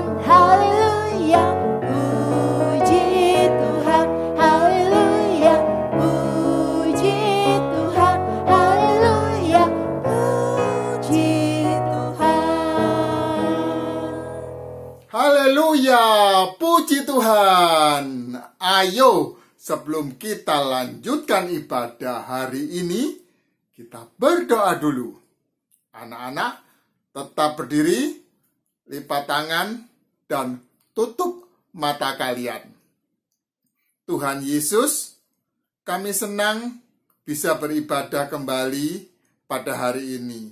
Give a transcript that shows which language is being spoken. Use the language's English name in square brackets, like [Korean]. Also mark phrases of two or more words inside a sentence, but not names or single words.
[Indonesian] Haleluya. Puji Tuhan. Haleluya. Puji Tuhan. Haleluya. Puji Tuhan. Haleluya, puji Tuhan. Ayo, sebelum kita lanjutkan ibadah hari ini, kita berdoa dulu. Anak-anak, tetap berdiri, lipat tangan, dan tutup mata kalian. Tuhan Yesus, kami senang bisa beribadah kembali pada hari ini.